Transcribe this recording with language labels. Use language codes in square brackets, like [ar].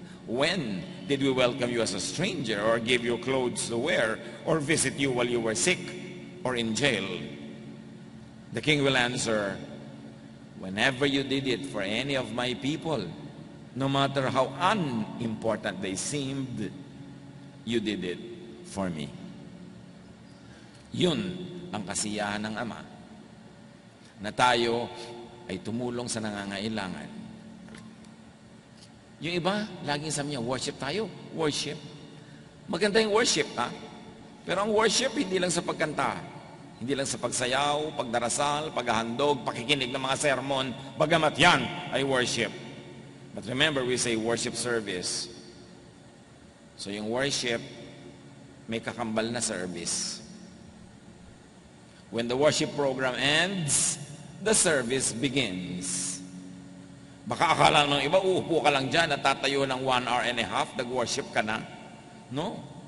[en] When did we welcome you as a stranger or give you clothes to wear or visit you while you were sick or in jail? The king will answer, whenever you did it for any of my people, no matter how unimportant they seemed, you did it for me. [tl] Yun ang kasiyahan ng Ama, na tayo ay tumulong sa nangangailangan. Yung iba, laging sabi niya, worship tayo. Worship. Maganda yung worship, ha? Pero ang worship, hindi lang sa pagkanta. Hindi lang sa pagsayaw, pagdarasal, paghahandog, pakikinig ng mga sermon, bagamat yan ay worship. [en] But remember, we say worship service. [tl] So yung worship, may kakambal na service. [en] When the worship program ends, the service begins. [tl] Baka akala ng iba, uupo ka lang dyan at tatayo ng [en] 1 hour and a half, [tl] nag-worship ka na. No.